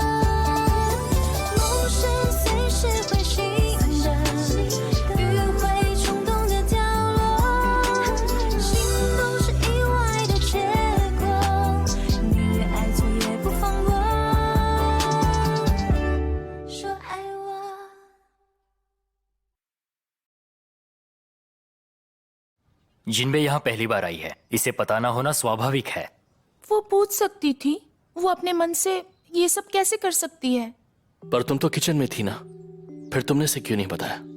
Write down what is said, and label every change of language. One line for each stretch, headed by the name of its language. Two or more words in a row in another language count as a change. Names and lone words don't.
Chinese: 梦是随时会醒的，迂回冲动的掉落，心动是意外的结果，宁愿爱错也不放过。说爱我。
Hindi: जिनबे यहाँ पहली बार आई है, इसे पता ना होना स्वाभाविक है। वो पूछ सकती थी, वो अपने मन से ये सब कैसे कर सकती है? पर तुम तो किचन में थी ना, फिर तुमने से क्यों नहीं बताया?